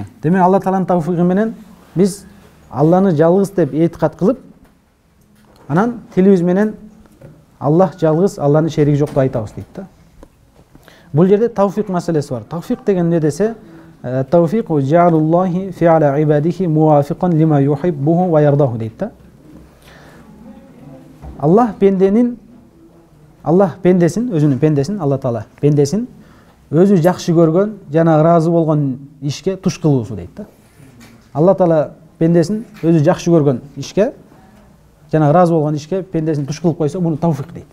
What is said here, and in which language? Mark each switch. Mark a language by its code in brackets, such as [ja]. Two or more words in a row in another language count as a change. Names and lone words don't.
[ky] Демек Алла Тааланын тавфиқи менен биз Алланы жалгыз деп эътикад кылып, анан тилибиз менен Аллах жалгыз, Алланын шериги жок деп айтабыз дейт да. Бул жерде тавфиқ маселеси бар. Тавфиқ деген эмне десе, [ar] التوفيق جعل الله فعل عباده موافقا لما يحبه ويرضاه [ky] дейт да. Аллах пендесин, өзүнүн пендесин, Алла Таала пендесин өзү жакшы көргөн жана ыраазы болгон ишке туш кылуусу дейт да. Алла Таала пендесин өзү жакшы көргөн ишке жана ыраазы болгон ишке пендесин туш кылып койсо, муну тавфиқ дейт.